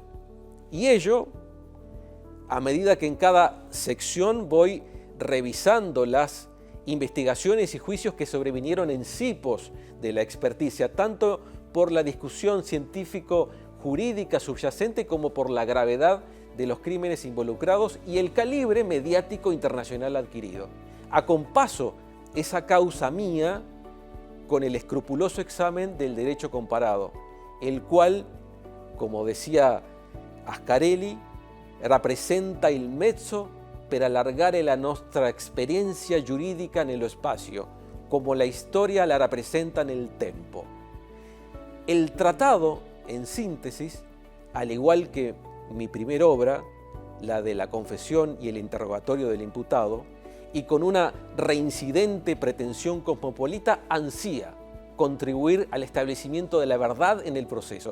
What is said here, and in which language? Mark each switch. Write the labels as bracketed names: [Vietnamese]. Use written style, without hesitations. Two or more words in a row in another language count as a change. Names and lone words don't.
[Spanish] Y ello a medida que en cada sección voy revisando las investigaciones y juicios que sobrevinieron en cipos de la experticia, tanto por la discusión científico-jurídica subyacente como por la gravedad de los crímenes involucrados y el calibre mediático internacional adquirido. Acompaso esa causa mía con el escrupuloso examen del derecho comparado, el cual, como decía Ascarelli, [Italian] rappresenta il mezzo per allargare la nostra experiencia giuridica nello spazio, [Spanish] como la historia la representa [Italian] nel tempo. [Spanish] El tratado, en síntesis, al igual que mi primera obra, la de la confesión y el interrogatorio del imputado, y con una reincidente pretensión cosmopolita, ansía contribuir al establecimiento de la verdad en el proceso.